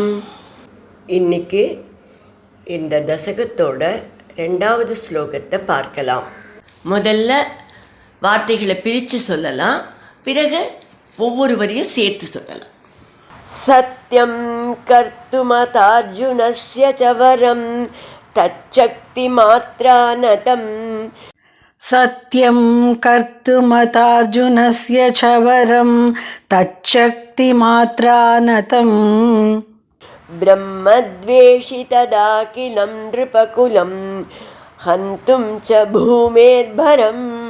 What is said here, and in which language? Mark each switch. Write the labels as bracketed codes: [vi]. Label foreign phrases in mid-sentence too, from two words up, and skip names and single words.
[ta] இன்னைக்கு இந்த தசகத்தோட 2வது ஸ்லோகத்தை பார்க்கலாம். முதல்ல வார்த்தைகளை பிரித்து சொல்லலாம், பிறகு ஒவ்வொரு வரியும் சேர்த்து சொல்லலாம். [sa] सत्यं कर्तुमथार्जुनस्य चवरं तच्छक्ति मात्रानतम्. सत्यं कर्तुमतार्जुनस्य चवरं तच्शक्तिमात्रानतं. ब्रह्मद्वेषि तदाखिलं नृपकुलं हन्तुं च भूमेर्भरम्.